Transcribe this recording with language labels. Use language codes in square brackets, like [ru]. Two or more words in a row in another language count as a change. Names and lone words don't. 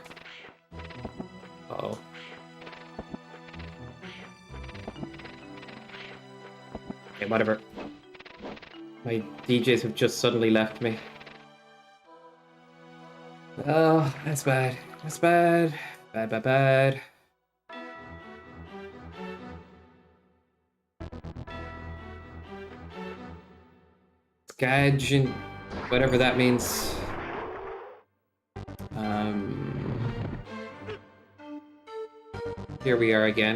[en] Uh-oh. Okay, whatever. My DJs have just suddenly left me. Oh, that's bad. That's bad. Bad, bad, bad. Skadge and whatever that means. Here we are again.